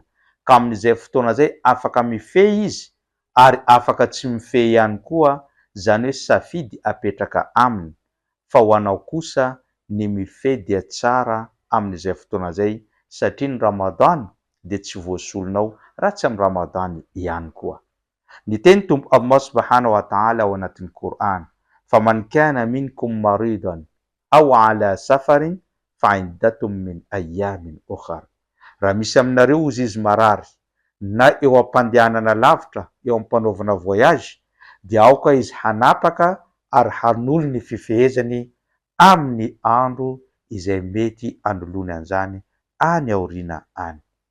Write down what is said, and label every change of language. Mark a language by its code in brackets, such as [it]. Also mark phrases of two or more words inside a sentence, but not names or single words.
[mg] Ka amin'izay fotoana izay afaka mifehy izy ary afaka tsy mifehy ihany koa, izany hoe safidy apetraka aminy. Fa ho anao kosa ny mifehy dia tsara amin'izay fotoana izay, satria ny Ramadany dia tsy voasolonao raha tsy amin'ny Ramadany ihany koa. Ny teny Tompo Allah [ar] سبحانه وتعالى [mg] ao anatin'ny Qur'an: [ar] فمن كان منكم مريضا أو على سفر فعدة من أيام أخر. [mg] Raha misy aminareo ozy izy marary na eo am-pandehanana lavitra, eo am-panaovana voyage, dia aoka izy hanapaka ary hanolo ny fifehezany amin'ny andro izay mety hanolony an'izany any aoriana any.